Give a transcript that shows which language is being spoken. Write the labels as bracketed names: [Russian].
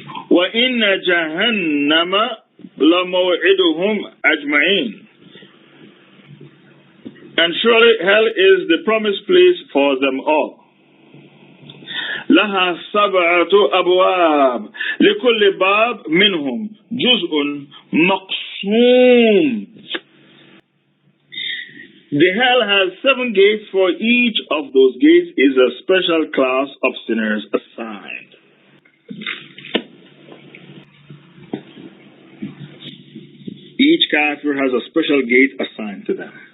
[Arabic] وَإِنَّ جَهَنَّمَ لَمَوْعِدُهُمْ أَجْمَعِينَ. [English] And surely hell is the promised place for them all. [Arabic] لها سبعة أبواب لكل باب منهم جزء مقسوم. [English] The hell has 7 gates. For each of those gates is a special class of sinners assigned. Each kaafir has a special gate assigned to them.